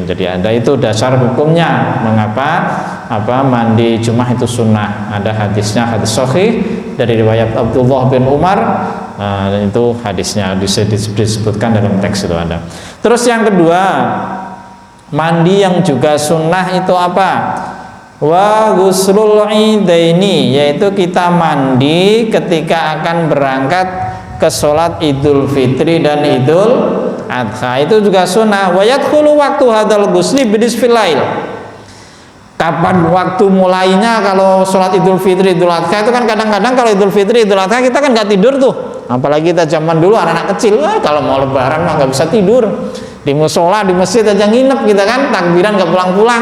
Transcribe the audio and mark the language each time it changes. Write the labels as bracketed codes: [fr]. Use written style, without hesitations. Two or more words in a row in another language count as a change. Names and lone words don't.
[id] Jadi ada itu dasar hukumnya mengapa mandi Jumat itu sunnah. Ada hadisnya, hadis sahih dari riwayat Abdullah bin Umar. Dan itu hadisnya disebutkan dalam teks itu ada. Terus yang kedua, mandi yang juga sunnah itu apa? [ar] وغسل العيدين, [id] yaitu kita mandi ketika akan berangkat ke sholat Idul Fitri dan Idul Adha, itu juga sunnah. [ar] ويدخل وقت هذا الغسل بنصف الليل. [id] Kapan waktu mulainya kalau sholat Idul Fitri Idul Adha itu kan kadang-kadang kalau Idul Fitri Idul Adha kita kan nggak tidur tuh, apalagi kita zaman dulu anak-anak kecil, kalau mau lebaran mah nggak bisa tidur di musola di masjid aja nginep kita kan, takbiran nggak pulang-pulang.